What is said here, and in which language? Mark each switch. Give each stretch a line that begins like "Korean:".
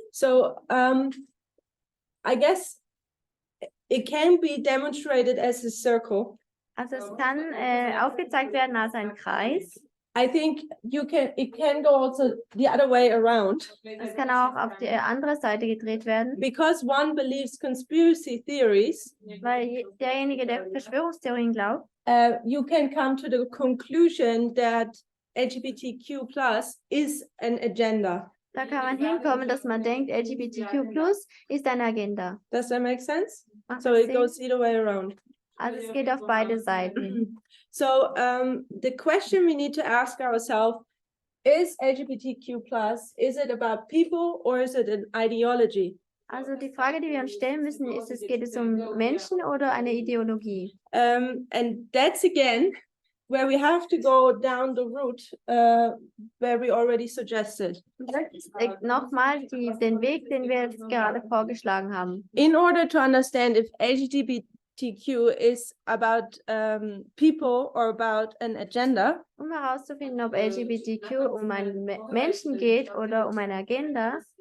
English: So I guess it can be demonstrated as a circle.
German: Also es kann aufgezeigt werden als ein Kreis.
English: I think it can go also the other way around.
German: Es kann auch auf die andere Seite gedreht werden,
English: Because one believes conspiracy theories,
German: weil derjenige, der Verschwörungstheorien glaubt,
English: you can come to the conclusion that LGBTQ plus is an agenda.
German: da kann man hinkommen, dass man denkt, LGBTQ+ ist eine Agenda.
English: Does that make sense?
German: Macht
English: So
German: das
English: it
German: Sinn?
English: goes either way around.
German: Also es geht auf beide Seiten.
English: So the question we need to ask ourselves is LGBTQ plus, is it about people or is it an ideology?
German: Also die Frage, die wir uns stellen müssen, ist es, geht es um Menschen oder eine Ideologie?
English: And that's again where we have to go down the route where we already suggested.
German: Und das ist nochmal den Weg, den wir jetzt gerade vorgeschlagen haben.
English: In order to understand if LGBTQ is about people or about an agenda,
German: Um herauszufinden, ob LGBTQ um einen Menschen geht oder um eine Agenda,